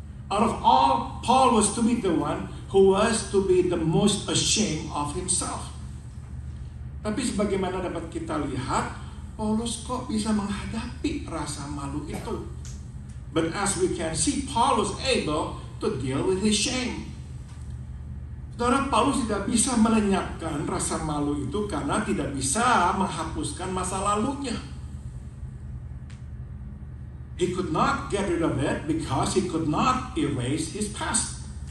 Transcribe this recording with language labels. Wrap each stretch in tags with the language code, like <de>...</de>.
<en>Out of all, Paul was to be the one who was to be the most ashamed of himself.</en> <id>Tapi sebagaimana dapat kita lihat, Paulus kok bisa menghadapi rasa malu itu.</id> <en>But as we can see, Paul was able to deal with his shame.</en> <id>Saudara, Paulus tidak bisa melenyapkan rasa malu itu karena tidak bisa menghapuskan masa lalunya.</id> <en>He could not get rid of it because he could not erase his past.</en>